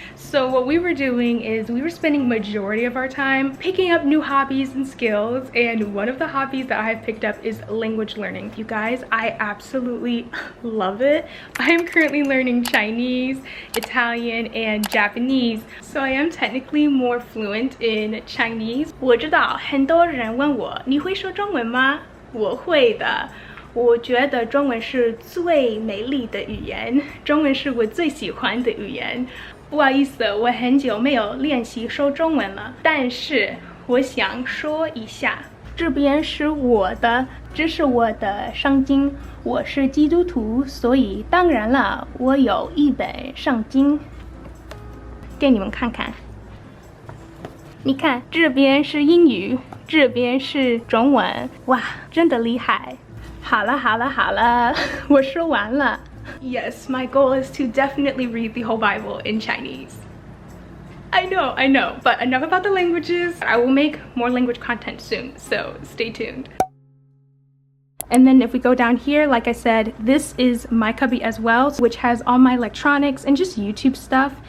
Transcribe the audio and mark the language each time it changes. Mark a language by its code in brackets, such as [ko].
[en] So what we were doing is we were spending majority of our time picking up new hobbies and skills, and one of the hobbies that I have picked up is language learning. You guys, I absolutely love it. I am currently learning Chinese, Italian, and Japanese, so I am technically more fluent in Chinese. [zh] 我知道很多人问我你会说中文吗？我会的。我觉得中文是最美丽的语言，中文是我最喜欢的语言。不好意思，我很久没有练习说中文了，但是我想说一下，这边是我的，这是我的圣经。我是基督徒，所以当然了，我有一本圣经，给你们看看。你看，这边是英语，这边是中文，哇，真的厉害。好了，我说完了。 [en] Yes, my goal is to definitely read the whole Bible in Chinese. I know, but enough about the languages. I will make more language content soon, so stay tuned. And then if we go down here, like I said, this is my cubby as well, which has all my electronics and just YouTube stuff.